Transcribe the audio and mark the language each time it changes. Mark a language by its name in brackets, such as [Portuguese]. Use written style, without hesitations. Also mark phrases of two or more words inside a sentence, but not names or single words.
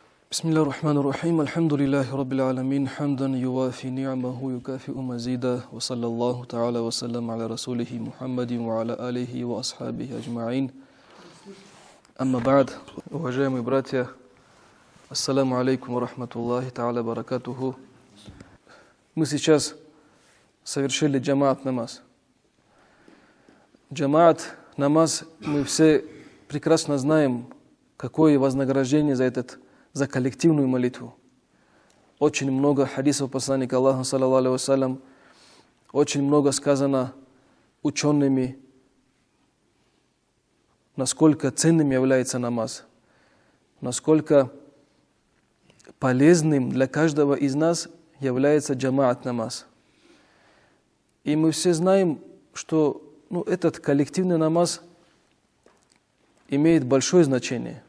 [Arabic] بسم الله الرحمن الرحيم الحمد لله رب العالمين حمدا يوافي نعمه يكافئ مزيدا وصلى الله تعالى وسلم على رسوله محمد وعلى آله وأصحابه أجمعين أما بعد [Russian] уважаемые братья [Arabic] السلام عليكم ورحمة الله تعالى بركاته. [Russian] Мы сейчас совершили джамаат намаз. Джамаат намаз, мы все прекрасно знаем, какое вознаграждение за коллективную молитву. Очень много хадисов посланника Аллаха, [Arabic] صلى الله عليه وسلم, [Russian] очень много сказано учеными, насколько ценным является намаз, насколько полезным для каждого из нас является джамаат намаз. И мы все знаем, что этот коллективный намаз имеет большое значение.